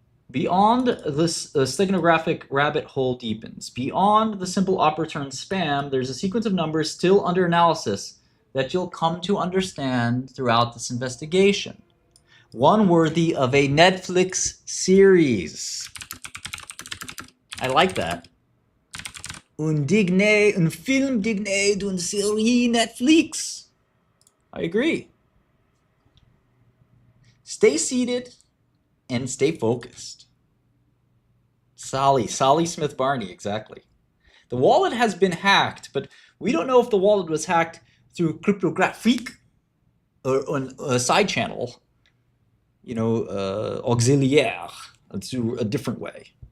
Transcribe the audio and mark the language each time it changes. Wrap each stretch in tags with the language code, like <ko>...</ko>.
<en>Beyond this steganographic rabbit hole deepens. Beyond the simple op return spam, there's a sequence of numbers still under analysis that you'll come to understand throughout this investigation. One worthy of a Netflix series. I like that.</en> <fr>Un film digne d'une série Netflix.</fr> <en>I agree. Stay seated and stay focused. Sally Smith Barney, exactly. The wallet has been hacked, but we don't know if the wallet was hacked through cryptographic or on a side channel, auxiliaire, through a different way.</en>